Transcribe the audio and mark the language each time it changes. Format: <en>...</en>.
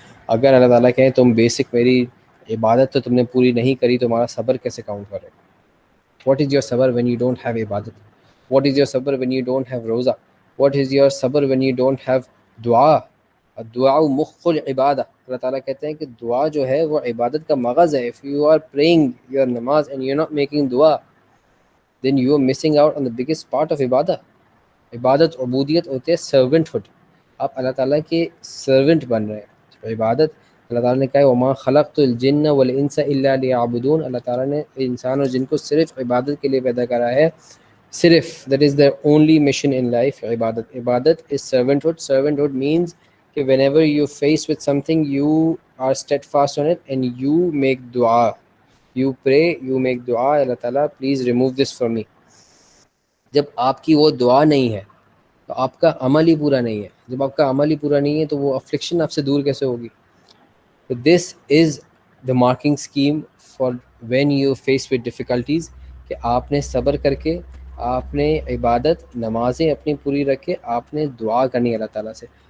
<ur>اگر اللہ تعالیٰ کہیں تم بیسک میری عبادت تو تم نے پوری نہیں کری، تمہارا صبر کیسے کاؤنٹ کرے؟</ur> <en>What is your صبر when you don't have عبادت؟ What is your صبر when you don't have روزہ؟ What is your صبر when you don't have دعا؟</en> <ar>دعا مخ العبادہ.</ar> <ur>اللہ تعالیٰ کہتے ہیں کہ دعا جو ہے وہ عبادت کا مغز ہے.</ur> <en>if you are praying your نماز and you're not making دعا then you are missing out on the biggest part of عبادت.</en> <ur>عبادت عبودیت ہوتے ہیں سرونٹ ہوڈ، آپ اللہ تعالیٰ کے سرونٹ بن رہے ہیں. عبادت اللہ تعالیٰ نے کہا ہے</ur> <ar>وما خلقت الجن والانس الا لیعبدون،</ar> <ur>اللہ تعالیٰ نے انسان اور جن کو صرف عبادت کے لیے پیدا کرا ہے، صرف</ur> <en>that is their only mission in life. عبادت is servanthood. Servanthood means کہ whenever you face with something you are steadfast on it and you make dua, you pray, you make dua,</en> <ur>اللہ تعالیٰ</ur> <en>please remove this from me.</en> <ur>جب آپ کی وہ دعا نہیں ہے تو آپ کا عمل ہی پورا نہیں ہے. جب آپ کا عمل ہی پورا نہیں ہے تو وہ افلکشن آپ سے دور کیسے ہوگی؟ تو</ur> <en>this is the marking scheme for when you face with difficulties,</en> <ur>کہ آپ نے صبر کر کے، آپ نے عبادت نمازیں اپنی پوری رکھ کے آپ نے دعا کرنی ہے اللہ تعالیٰ سے.</ur>